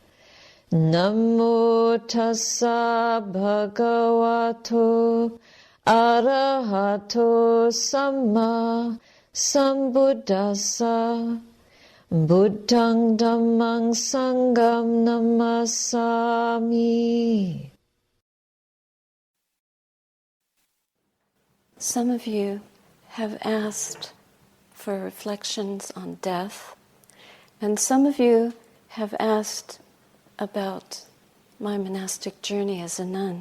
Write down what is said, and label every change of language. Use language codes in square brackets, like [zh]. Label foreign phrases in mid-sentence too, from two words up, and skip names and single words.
[pi] Namo tassa bhagavato arahato samma sambuddhassa. Buddhang dhammang sangham namasami. [en] Some of you have asked for reflections on death, and some of you have asked about my monastic journey as a nun.